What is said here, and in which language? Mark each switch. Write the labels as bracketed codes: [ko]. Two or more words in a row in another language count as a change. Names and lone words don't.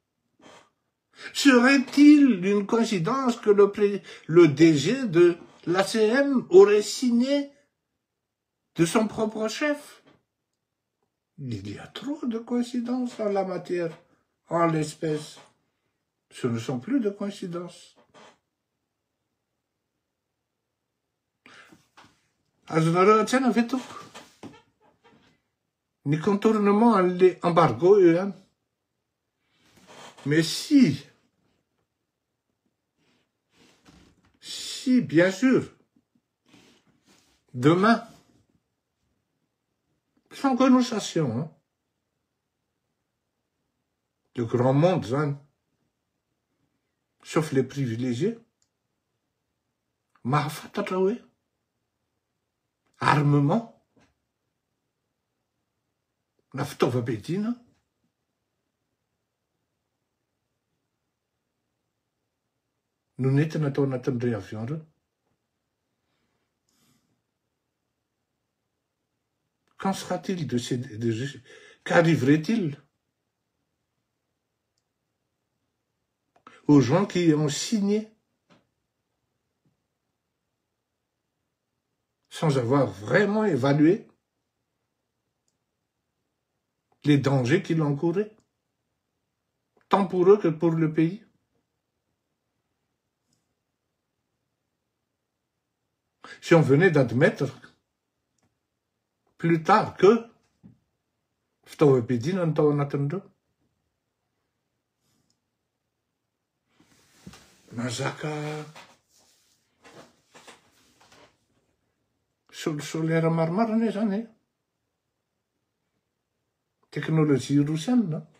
[fr] Serait-il une coïncidence que le DG de l'ACM aurait signé de son propre chef? Il y a trop de coïncidences en la matière, en l'espèce. Ce ne sont plus de coïncidences. [mg] Azonareo an-tsaina ve toko? Ny contournement an'le embargo io ihany. [fr] Mais si bien sûr, demain, sans connotation, hein, le grand monde, hein, sauf les privilégiés, [mg] mahafantatra hoe armement na fitaovam-piadiana no nentina atao anatin'ireo avion reo. [fr] Qu'en sera-t-il qu'arriverait-il aux gens qui ont signé sans avoir vraiment évalué les dangers qu'il encourait, tant pour eux que pour le pays. Si on venait d'admettre plus tard que [mg] fitaovam-piadiana no tao anatin'ireo, mazaka solera maromaro ane zany e. Teknôlôjia rosiana.